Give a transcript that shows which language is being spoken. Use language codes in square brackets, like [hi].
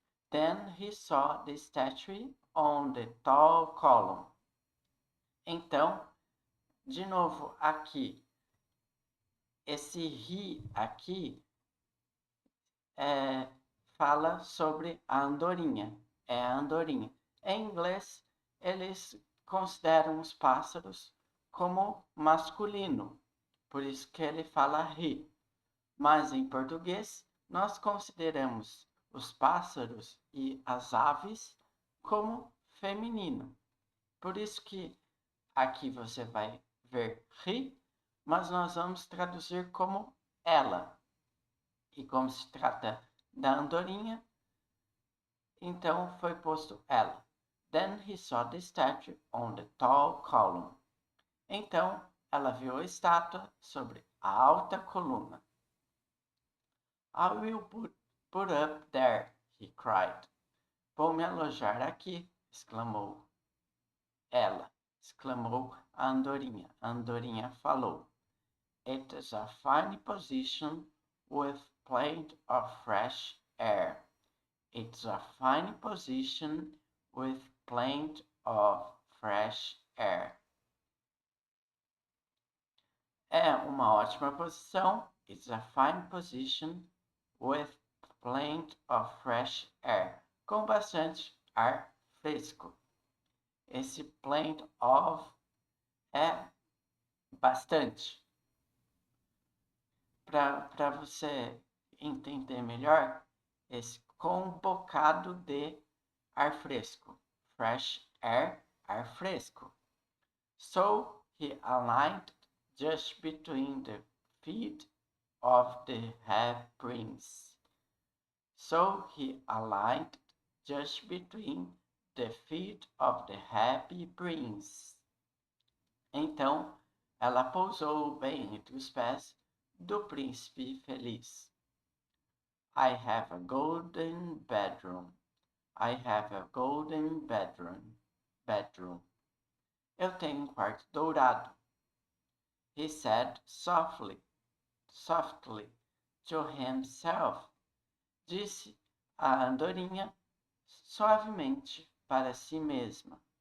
[en] Then he saw the statue on the tall column. [pt] Então, de novo aqui, esse he aqui fala sobre a andorinha. É a andorinha. Em inglês, eles consideram os pássaros como masculino, por isso que ele fala he. Mas em português, nós consideramos os pássaros e as aves como feminino. Por isso que aqui você vai ver he, mas nós vamos traduzir como ela. E como se trata da andorinha, então foi posto ela. [en] Then he saw the statue on the tall column. [pt] Então ela viu a estátua sobre a alta coluna. [en] "I will put up there," he cried. [pt] "Vou me alojar aqui," exclamou ela. Exclamou a andorinha. A andorinha falou. [en] "It is a fine position with plenty of fresh air." It's a fine position with plenty of fresh air. [pt] É uma ótima posição. [en] It's a fine position with plenty of fresh air. [pt] Com bastante ar fresco. Esse plenty of é bastante. Para você entender melhor, esse com um bocado de ar fresco. fresh air, ar fresco. [en] So he alighted just between the feet of the half-prince. So he alighted just between the feet of the happy prince. [pt] Então, ela pousou bem entre os pés do príncipe feliz. [en] I have a golden bedroom. I have a golden bedroom. [pt] Eu tenho um quarto dourado. [en] He said softly to himself. [pt] Disse a andorinha suavemente para si mesma.